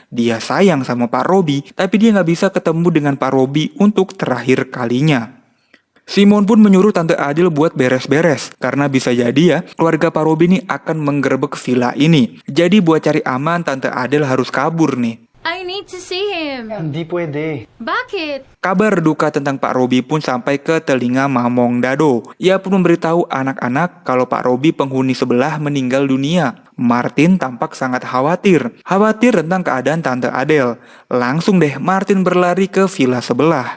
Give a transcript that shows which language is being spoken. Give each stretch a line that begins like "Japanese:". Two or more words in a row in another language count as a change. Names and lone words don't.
Indonesian: Dia sayang sama Pak Robi, tapi dia nggak bisa ketemu dengan Pak Robi untuk terakhir kalinya. Simon pun menyuruh Tante Adele buat beres-beres, karena bisa jadi ya, keluarga Pak Robi ini akan menggerebek villa ini. Jadi buat cari aman, Tante Adele harus kabur nih.
English: I need to see him.
Filipino: Hindi pwede. Bakit?
Indonesian: Kabar duka tentang Pak Robi pun sampai ke telinga Mamong Dado. Ia pun memberitahu anak-anak kalau Pak Robi penghuni sebelah meninggal dunia. Martin tampak sangat khawatir tentang keadaan Tante Adele. Langsung deh Martin berlari ke villa sebelah.